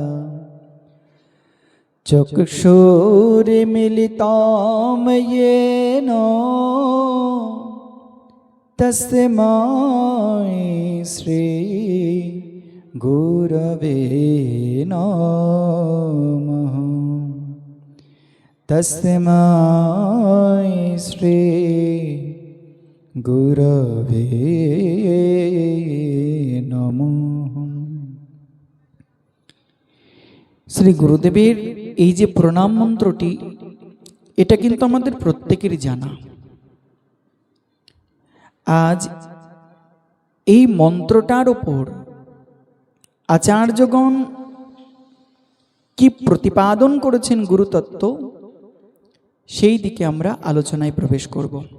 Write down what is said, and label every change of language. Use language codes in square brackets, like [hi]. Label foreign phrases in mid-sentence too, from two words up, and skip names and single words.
[sa] चक्षुरुन्मीलितं येन तस्मै श्री गुरवे नमः। तस्मै श्री गुरवे नमः। [bn] শ্রী গুরুদেবের এই যে প্রণাম মন্ত্রটি, এটা কিন্তু আমাদের প্রত্যেকেরই জানা। আজ এই মন্ত্রটার উপর আচার্যগণ কি প্রতিপাদন করেছেন গুরুতত্ত্ব, সেই দিকে আমরা আলোচনায় প্রবেশ করব।